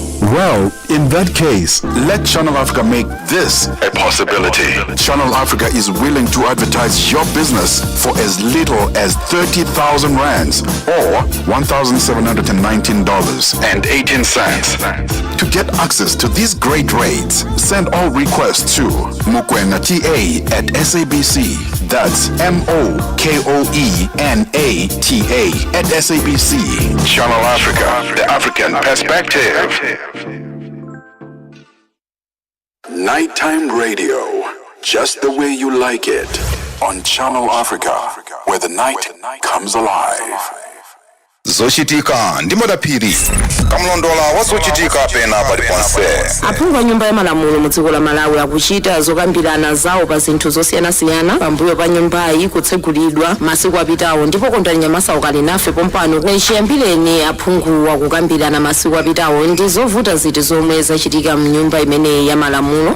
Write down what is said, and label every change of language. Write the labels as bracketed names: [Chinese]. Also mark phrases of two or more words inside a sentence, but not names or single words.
[English] Well, in that case, let Channel Africa make this a possibility. Channel Africa is willing to advertise your business for as little as 30,000 rands or $1,719.18. To get access to these great rates, send all requests to mukwenata@SABC. That's MOKOENATA@SABC. Channel Africa, the African perspective. Nighttime radio, just the way you like it, on Channel Africa, where the night comes alive. [Nyanja] Zochitika ndi madapiri kamlondola wazochitika pena paliponse. Aphungu a nyumba ya malamulo mu dziko la Malawi akuchita zokambirana zawo pa zinthu zosiyanasiyana pambuyo pa nyumbayi kutsegulidwa masiku apitawo, ndipo kondwani Nyamasa ukali nafe pompano chiyambireni aphungu akukambirana masiku apitawo ndi zovuta ziti zomwe zachitika mnyumba imene ya malamulo.